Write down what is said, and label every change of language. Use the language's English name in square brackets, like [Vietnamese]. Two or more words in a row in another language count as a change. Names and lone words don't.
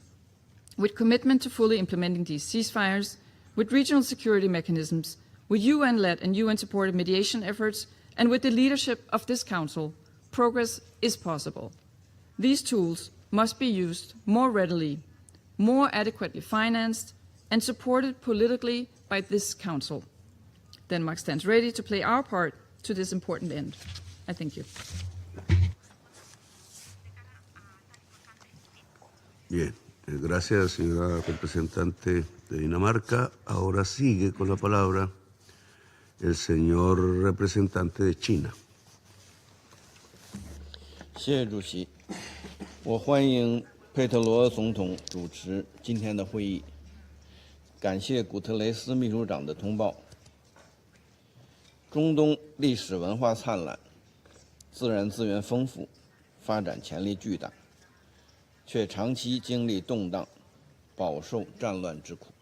[English] With commitment to fully implementing these ceasefires, with regional security mechanisms, with UN-led and UN-supported mediation efforts, and with the leadership of this Council, progress is possible. These tools must be used more readily, more adequately financed, and supported politically by this Council. Denmark stands ready to play our part to this important end. I thank you. [Spanish] Bien, gracias, señora representante de Dinamarca. Ahora sigue con la palabra el señor representante de China. [Chinese] 谢谢主席，我欢迎佩特罗总统主持今天的会议，感谢古特雷斯秘书长的通报。中东历史文化灿烂，自然资源丰富， 发展潜力巨大，却长期经历动荡，饱受战乱之苦。